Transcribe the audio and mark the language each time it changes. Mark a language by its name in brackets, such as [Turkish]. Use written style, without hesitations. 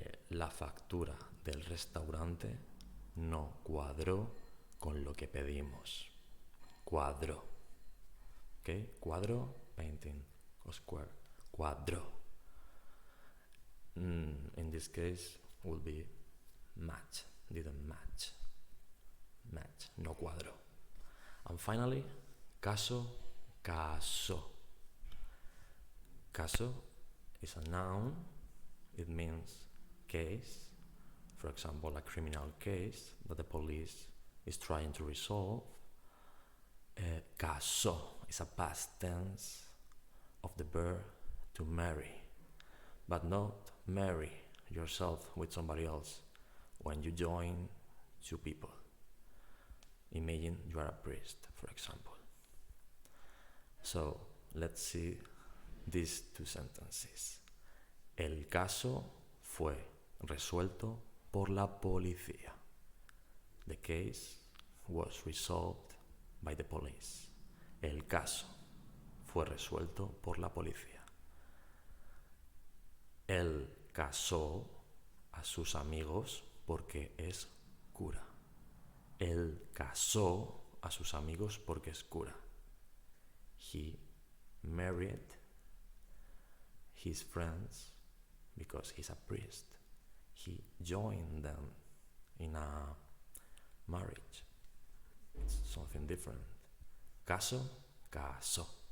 [Spanish] La factura del restaurante no cuadró con lo que pedimos. [English] Cuadró. Okay? Cuadro, painting or square. Cuadró. In this case, will be match. Didn't match. Match. No cuadró. And finally, caso, casó. Caso is a noun. It means case. For example, a criminal case that the police is trying to resolve. Casó is a past tense of the verb to marry, but not marry yourself with somebody else when you join two people. Imagine you are a priest, for example. So let's see these two sentences. [Spanish] El caso fue resuelto por la policía. [English] The case was resolved by the police. [Spanish] El caso fue resuelto por la policía. Él casó a sus amigos porque es cura. Él casó a sus amigos porque es cura. [English] He married his friends because he's a priest. He joined them in a marriage. It's something different. Caso, casó.